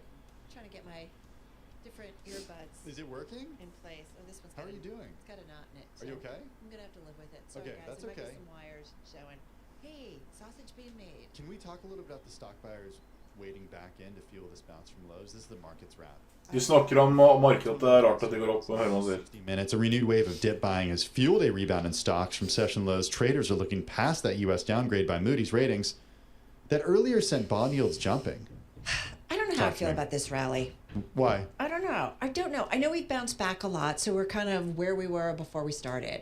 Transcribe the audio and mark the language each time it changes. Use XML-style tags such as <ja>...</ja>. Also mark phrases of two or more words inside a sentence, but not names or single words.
<en>Trying to get my different earbuds. Is it working? In place. Oh, this one's How are you doing? It's got a knot in it. Are you okay? I'm gonna have to live with it. Sorry, Okay, guys. that's there might okay. be some wires showing. Hey, sausage being made. Can we talk a little bit about the stock buyers waiting back in to fuel this bounce from lows? This is the market's wrap.</en> <no>De snakker om markedet at det er rart at det går opp, og hører man sier.</no> <en>60 minutes, a renewed wave of dip buying has fueled a rebound in stocks from session lows. Traders are looking past that U.S. downgrade by Moody's ratings that earlier sent bond yields jumping. I don't know how I feel about this rally. Why? I don't know. I don't know. I know we've bounced back a lot, so we're kind of where we were before we started.</en>